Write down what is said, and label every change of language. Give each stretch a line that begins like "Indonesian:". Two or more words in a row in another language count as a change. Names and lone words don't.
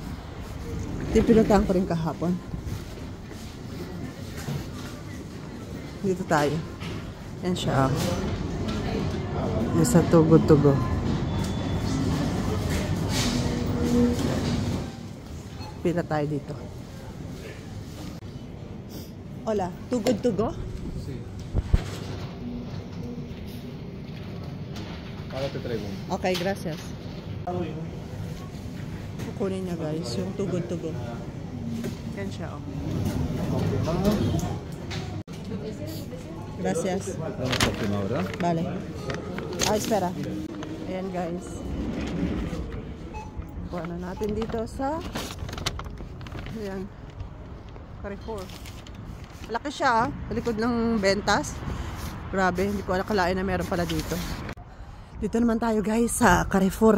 Filipino: Ito pinuntahan ko rin kahapon. Dito tayo. Yan siya. Yung sa Tugo. Pila tayo dito.
Spanish: Hola, Tugo? Sí. Ahora te traigo. Okay, gracias.
Filipino: Kukunin niya guys, yung Tugo. Yan siya,
Spanish: oh. Gracias. Vale. Espera.
Filipino: Ayan guys. Kuha na natin dito sa ayan, Carrefour. Laki siya, likod ng bentas. Grabe, hindi ko akalain na meron pala dito. Dito naman tayo guys sa Carrefour.